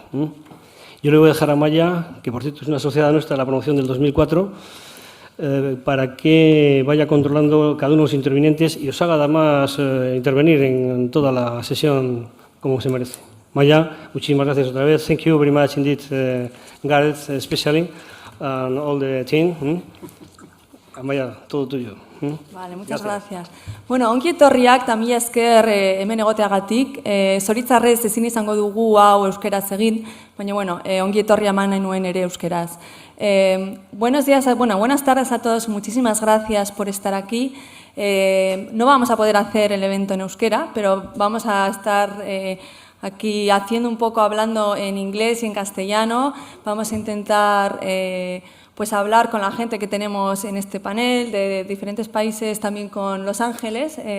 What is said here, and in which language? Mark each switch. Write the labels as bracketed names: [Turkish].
[Spanish] Yo le voy a dejar a Maya, que por cierto es una asociada nuestra de la promoción del 2004, para que vaya controlando cada uno de los intervinientes y os haga además intervenir en toda la sesión como se merece. Maya, muchísimas gracias otra vez. [English] Thank you very much indeed, Gareth especially, and all the team. [Spanish] Maya, todo tuyo. Vale, muchas gracias. [Basque] Bueno, ongi etorriak eta mila esker hemen egoteagatik. Zoritzarrez ezin izango dugu hau euskeraz egin, baina bueno, ongi etorria eman nahi nuen ere euskeraz. [Spanish] Buenas tardes a todos, muchísimas gracias por estar aquí. No vamos a poder hacer el evento en euskera, pero vamos a estar aquí haciendo un poco, hablando en inglés y en castellano. Vamos a intentar pues hablar con la gente que tenemos en este panel de diferentes países, también con Los Ángeles.